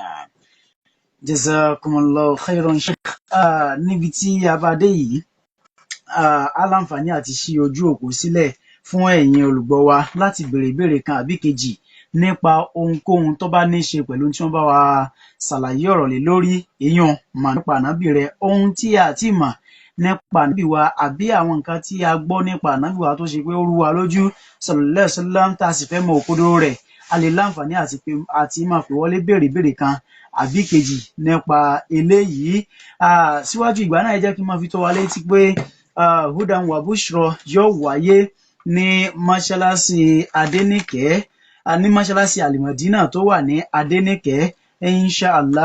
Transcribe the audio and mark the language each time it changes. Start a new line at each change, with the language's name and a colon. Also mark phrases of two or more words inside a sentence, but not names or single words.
Arabic: جزاكم الله خيرا
Yoruba: sheikh. Níbi tí a bá dé yìí aláǹfààní àti ṣí ojú òpó sílẹ̀ fún ẹ̀yin olùgbọ́ wa láti béèrè ìbéèrè kan àbí kejì nípa ohunkóhun tó bá ní í ṣe pẹ̀lú tí wọ́n bá wa ṣàlàyé ọ̀rọ̀ lé lórí èèyàn mà nípa ànábì rẹ̀ ohun tí a ti mà nípa ànábì wa àbí àwọn nǹkan tí a gbọ́ nípa ànábì wa tó ṣe pé ó rú wa lójú
Arabic: صلى الله عليه وسلم
Yoruba: tá a sì fẹ́ mọ òkodoro rẹ̀ a lè láǹfààní àti máa fi wọlé béèrè ìbéèrè kan àbí kejì nípa eléyìí. Síwájú ìgbà náà ẹ jẹ́ kí n máa fi tó wa létí pé
Arabic: هدى وبشرى
Yoruba: yóò wáyé ní mọ́ṣáláṣí Adéníkẹ́ ní mọ́ṣáláṣí Al-Madina tó wà ní Adéníkẹ́ inshallah